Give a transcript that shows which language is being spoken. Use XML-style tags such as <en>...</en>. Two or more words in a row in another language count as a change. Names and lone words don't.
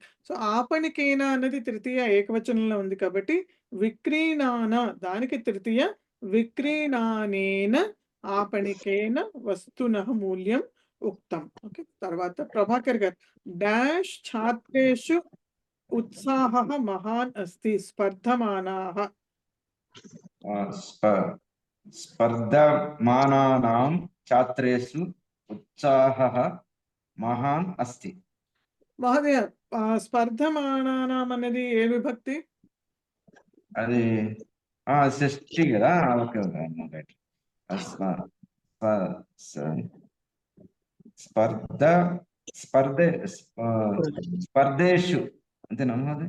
<te>సో ఆపణికేన అన్నది తృతీయ ఏకవచనంలో ఉంది కాబట్టి విక్రీణాన దానికి తృతీయ</te> <sa>విక్రీణానేన ఆపణికేన వస్తునః మూల్యం ఉక్తం.</sa> <te>ఓకే తర్వాత ప్రభాకర్ గారు డాష్</te> <sa>ఛాత్రేషు ఉత్సాహః మహాన్ అస్తి స్పర్ధమానాః. స్పర్ధమానానాం छात्रेषु उत्साहः महान् अस्ति.</sa> <te>మహోదయ స్పర్ధమానానాం అనేది ఏ విభక్తి? అది షష్ఠి కదా.</te> <en>okay right.</en> <te>స్పర్ధేషు అంతేనా మహోదయ?</te>